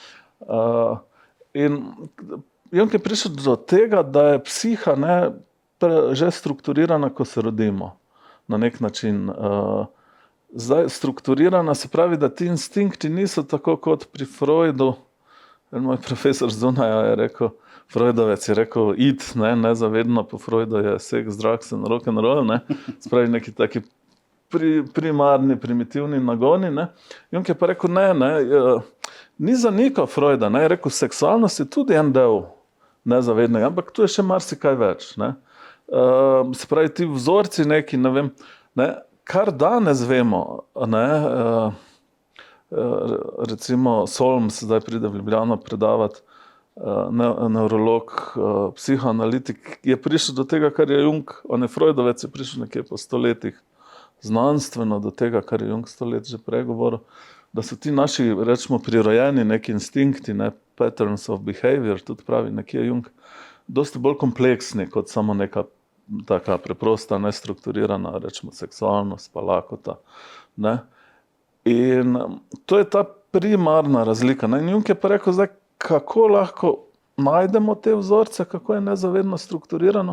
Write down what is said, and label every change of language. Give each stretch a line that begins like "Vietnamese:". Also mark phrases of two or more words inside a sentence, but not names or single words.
Slovenian: In Jung je prišel do tega, da je psiha, ne, že strukturirana, ko se rodimo, na nek način. Zdaj, strukturirana se pravi, da ti instinkti niso tako kot pri Freudu. Moj profesor Zunaja je rekel, Freudovec je rekel, nezavedno po Freudu je seks,
English: drugs and rock and roll,
Slovenian: ne, spravi neki taki primarni, primitivni nagoni, ne. Jung je pa rekel, ni zanikal Freuda, ne, je rekel, seksualnost je tudi en del nezavednega, ampak tu je še marsikaj več, ne. Se pravi, ti vzorci neki, ne vem, ne, kar danes vemo, ne, recimo Solms zdaj pride v Ljubljano predavati, nevrolog, psihoanalitik, je prišel do tega, kar je Jung, on je Freudovec, je prišel nekje po 100 letih znanstveno do tega, kar je Jung 100 let že prej govoril, da so ti naši, rečemo, prirojeni neki instinkti, ne,
English: patterns of behavior,
Slovenian: tudi pravi nekje Jung, dosti bolj kompleksni kot samo neka taka preprosta, nestrukturirana, rečemo, seksualnost pa lakota. Ne. In to je ta primarna razlika. Ne. In Jung je pa rekel, zdaj, kako lahko najdemo te vzorce, kako je nezavedno strukturirano.